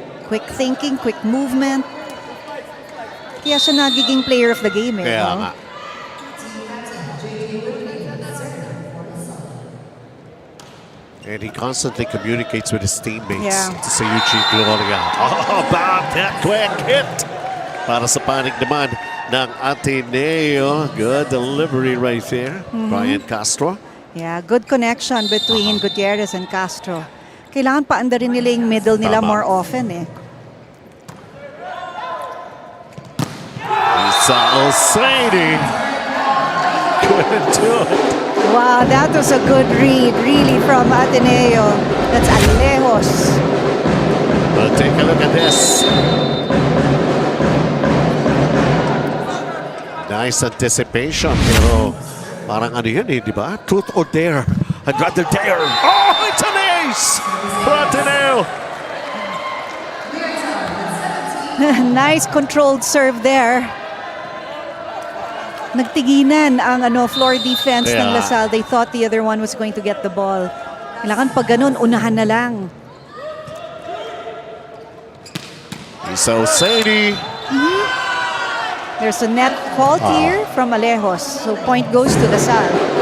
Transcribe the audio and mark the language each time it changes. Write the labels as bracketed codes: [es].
[en] Quick thinking, quick movement. [tl] Kaya siya nagiging [en] player of the game. [tl] Kaya no? nga. [en] And he constantly communicates with his teammates. Yeah. To say Eugene Gloria. Oh, Bob, that quick hit. [tl] Para sa panig naman ng Ateneo. [en] Good delivery right there. Brian Castro. Yeah, good connection between Gutierrez and Castro. [tl] Kailangan paandarin nila yung middle nila Tama. [en] more often eh. Isa Alsaidi. Couldn't do it. Wow, that was a good read, really, from Ateneo. That's Alejos. Well, take a look at this. Nice anticipation, [tl] pero parang ano yun eh, di ba? [en] Truth or dare? I'd rather dare. Oh, it's an ace for Ateneo. Nice controlled serve there. [tl] Nagtiginan ang floor defense ng [en] Yeah. LaSalle. They thought the other one was going to get the ball. [tl] Kailangan pag ganun, unahan na lang. [en] Isa Alsaidi. There's a net fault here from Alejos. So point goes to LaSalle.